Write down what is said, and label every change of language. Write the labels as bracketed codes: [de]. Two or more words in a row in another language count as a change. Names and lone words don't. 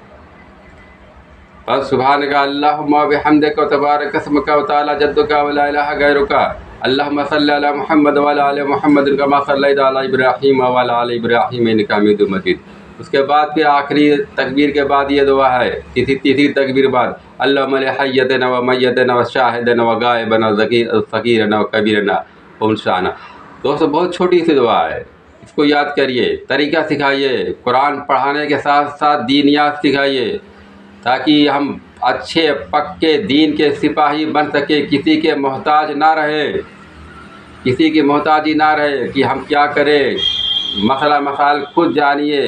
[ar] بس سبحانک اللہم و بحمدک و تبارک اسمک و تعالی جدک و لا الہ غیرک، اللہم صلی علی محمد و علی آل محمد کما صلیت علی ابراہیم و علی آل ابراہیم انک حمید مجید۔ [ur] اس کے بعد پھر آخری تکبیر کے بعد یہ دعا ہے، تیسری تکبیر بعد، [ar] اللہم لحیتنا و میتنا و شاہدنا و غائبنا و صغیرنا و کبیرنا و انسانا۔ [ur] دوستو بہت چھوٹی سی دعا ہے، اس کو یاد کریے، طریقہ سکھائیے، قرآن پڑھانے کے ساتھ ساتھ دینیات سکھائیے، تاکہ ہم اچھے پکے دین کے سپاہی بن سکے، کسی کے محتاج نہ رہے، کسی کی محتاجی نہ رہے کہ ہم کیا کریں، مسائل خود جانیے۔